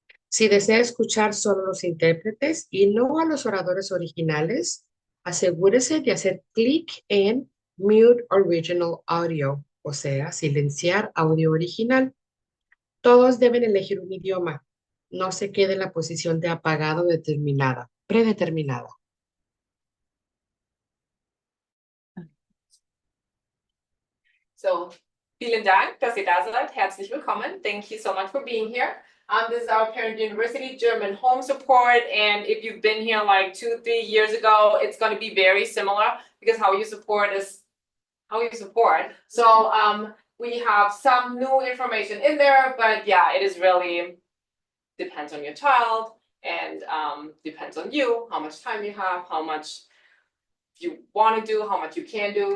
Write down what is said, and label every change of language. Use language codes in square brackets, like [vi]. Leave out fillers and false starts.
[es] Si desea escuchar solo los intérpretes y no a los oradores originales, asegúrese de hacer clic en Mute Original Audio, o sea, silenciar audio original. Todos deben elegir un idioma. No se quede en la posición de apagado predeterminada. [de] So, vielen Dank, dass ihr da seid. Herzlich willkommen. [en] Thank you so much for being here. This is our Parent University German Home Support, and if you've been here like 2-3 years ago, it's going to be very similar because how you support is how you support. So we have some new information in there, but yeah, it is really depends on your child and depends on you, how much time you have, how much you want to do, how much you can do.